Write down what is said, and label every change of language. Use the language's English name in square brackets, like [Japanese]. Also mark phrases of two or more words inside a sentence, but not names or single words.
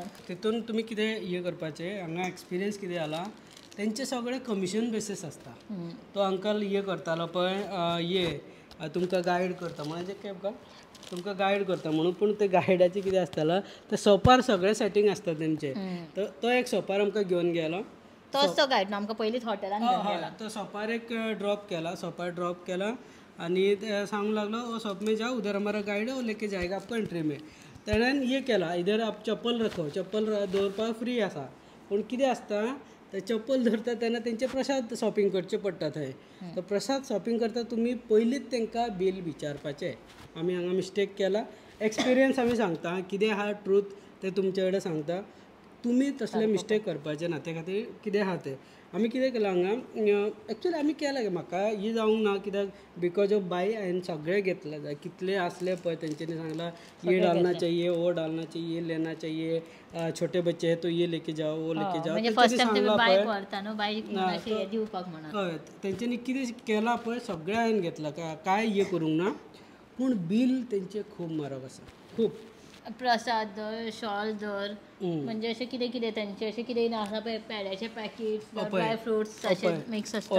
[Konkani] तितून तुमी कितें हे करपाचें हांगा एक्सपिरियन्स कितें जाला तेंचे सगळे [English] commission basis [Konkani] आसता तो अंकल हे करतालो पळय हे तुमकां गायड करता म्हणजे कॅब का तुमकां गायड करता म्हणून पूण ते गायडाचें कितें आसतालो ते सोपार सगळे सेटींग आसता तेंचे तो एक सोपार आमकां घेवन गेलो तोच तो गायड आमकां पयलींच हॉटेलान घेवन गेला तो सोपार एक सोपार ड्रॉप केला आनी सांगूंक लागलो [Hindi] ओ सोप में जाओ उधर हमारा गाइड है वो लेके जाएगा आपको एंट्री में [Konkani] तेणेन ये केला [Hindi] इधर आप चप्पल रखो [Konkani] चप्पल दवरपाक फ्री आसा पूण कितें आसता ते चप्पल धरता तेन्ना तेंचे प्रसाद शॉपिंग करचें पडटा थंय तो प्रसाद शॉपिंग करता तुमी पयलींच तांकां बील विचारपाचें आमी हांगा मिस्टेक केला एक्सपिरियन्स आमी सांगता कितें आहा ट्रूथ ते तुमचे कडेन सांगता तुमी तसले मिस्टेक करपाचे ना ते खातीर कितें आहा तें आमी कितें केलां हांगा एक्चुअली आमी केलां गे म्हाका ही जावंक ना कित्याक [English] because of [Konkani] बाय हांवें सगळें घेतलें जाय कितले आसले पळय तेंच्यांनी सांगलां [Hindi] ये डालना चाहिए वो डालना चाहिए लेना चाहिए छोटे बच्चे हैं तो ये लेके जाओ [Konkani] वो लेके जाओ म्हणजे [English] first time [Konkani] तुम्ही बायक व्हरता न्हू बायक अशी दिवपाक म्हणून हय तेंच्यांनी कितें केलां पळय सगळें हांवें घेतलां काय हे करूंक ना पूण बील तेंचें खूब म्हारग आसा खूब प्रसाद दर शॉल दर म्हणजे अशें कितें कितें तेंचे अशें कितें आसा पळय पेड्याचे पॅकेट्स [English] dry fruits [Konkani] अशे मिक्स आसता